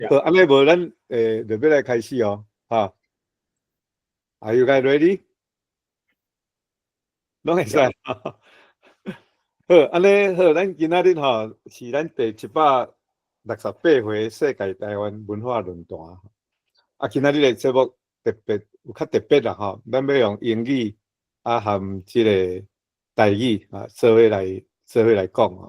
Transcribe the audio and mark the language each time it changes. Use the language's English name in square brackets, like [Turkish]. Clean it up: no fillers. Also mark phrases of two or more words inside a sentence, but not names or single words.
[Min Nan Chinese] 好，安尼无咱就要来开始哦， [English] 哈。Are you guys ready？ [Min Nan Chinese] 拢会使。好，安尼好，咱今仔日吼是咱第168回世界台湾文化论坛。啊，今仔日的节目特别有较特别啦吼，咱要用英语含即个台语做伙来讲哦。